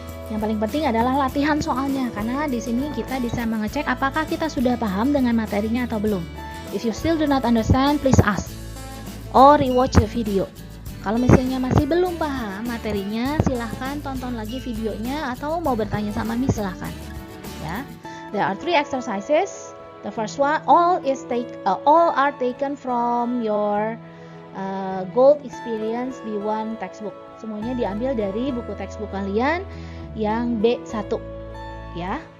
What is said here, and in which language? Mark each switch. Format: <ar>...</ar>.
<id>Yang paling penting adalah latihan soalnya, karena di sini kita bisa mengecek apakah kita sudah paham dengan materinya atau belum.</id> <en>If you still do not understand, please ask or rewatch the video.</en> <id>Kalau misalnya masih belum paham materinya, silahkan tonton lagi videonya, atau mau bertanya sama Miss silahkan.</id> <en>Ya, there are 3 exercises. The first one, all are taken from your Gold Experience B1 textbook.</en> <id>Semuanya diambil dari buku textbook kalian yang B1 ya.</id>